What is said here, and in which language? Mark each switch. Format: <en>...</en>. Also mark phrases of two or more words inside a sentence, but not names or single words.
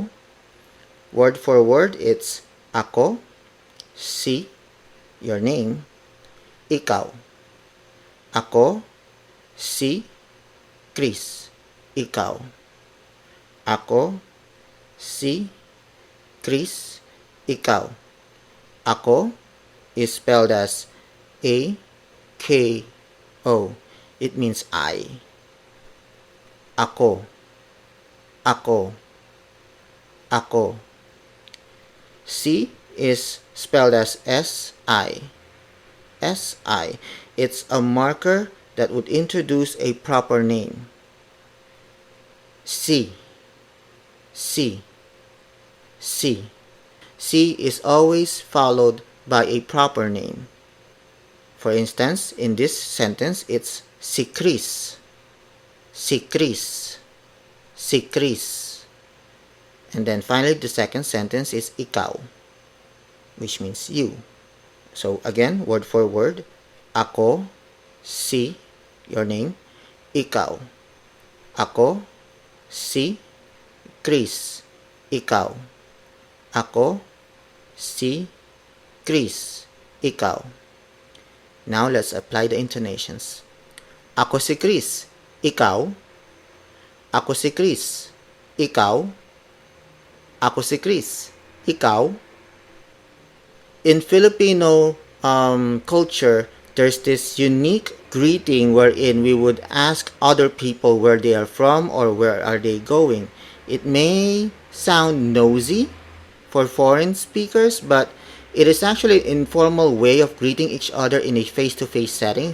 <en>Word for word, it's</en> <tl>ako, si,</tl> <en>your name,</en> <tl>ikaw. Ako, si, Chris, ikaw. Ako, si, Chris, ikaw.</tl> <en>Ako is spelled as A-K-O. It means I.</en> <tl>Ako. Ako. Ako.</tl> <en>Si is spelled as S-I. S-I. It's a marker that would introduce a proper name.</en> <tl>Si. Si. Si.</tl> <en>Si is always followed by a proper name. For instance, in this sentence, it's si Chris.</en> <tl>Si Chris. Si Chris.</tl> <en>And then finally, the second sentence is ikaw, which means you. So again, word for word,</en> <tl>ako, si,</tl> <en>your name,</en> <tl>ikaw. Ako, si, Chris, ikaw. Ako, si, Chris, ikaw.</tl> <en>Now, let's apply the intonations.</en> <tl>Ako si Chris, ikaw. Ako si Chris, ikaw. Ako si Chris, ikaw.</tl> <en>In Filipino culture, there's this unique greeting wherein we would ask other people where they are from or where are they going. It may sound nosy for foreign speakers, but it is actually an informal way of greeting each other in a face-to-face setting.</en>